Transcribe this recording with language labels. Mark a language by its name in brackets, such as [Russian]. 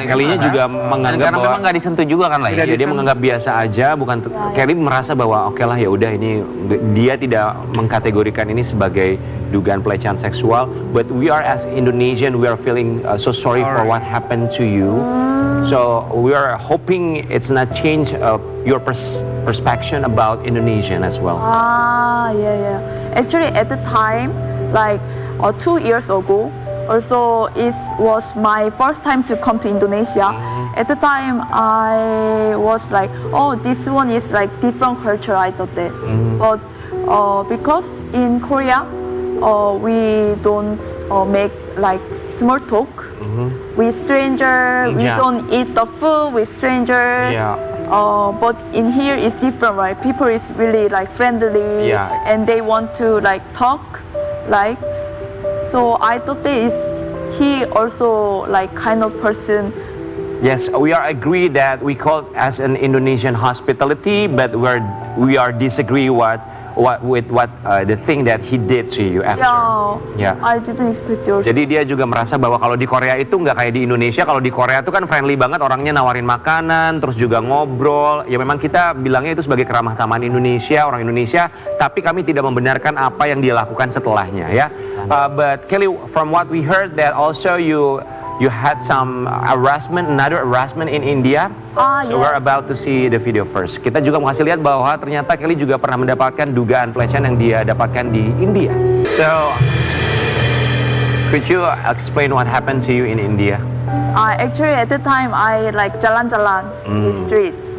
[Indonesian] Kelly-nya juga menganggap karena bahwa memang nggak disentuh juga kan lah ya. dia menganggap biasa aja, bukan Kelly merasa bahwa oke lah ya udah ini dia tidak mengkategorikan ini sebagai dugaan pelecehan seksual, [English] but we are as Indonesian we are feeling so sorry for what happened to you. So we are hoping it's not change your perspective about Indonesian as well. Yeah. Actually, at the time, like 2 years ago, also it was my first time to come to Indonesia. At the time, I was like, oh, this one is like different culture, I thought that. But because in Korea, we don't make like small talk with stranger. We don't eat the food with stranger. Yeah. But in here it's different, right? People is really like friendly, and they want to like talk, like. So I thought that is he also like kind of person. Yes, we are agree that we call it as an Indonesian hospitality, but we are disagree with the thing that he did to you after. Yeah. I didn't expect yours. [Indonesian] Jadi dia juga merasa bahwa kalau di Korea itu nggak kayak di Indonesia. Kalau di Korea itu kan friendly banget, orangnya nawarin makanan, terus juga ngobrol. Ya memang kita bilangnya itu sebagai keramah tamahan Indonesia, orang Indonesia. Tapi kami tidak membenarkan apa yang dia lakukan setelahnya ya. [English] But Kelly, from what we heard that also you had some another harassment in India. So we're about to see the video first. [Indonesian] Kita juga mau kasih lihat bahwa ternyata Kelly juga pernah mendapatkan dugaan pelecehan yang dia dapatkan di India. [English] So, could you explain what happened to you in India? Actually, at the time, I like jalan-jalan in the street.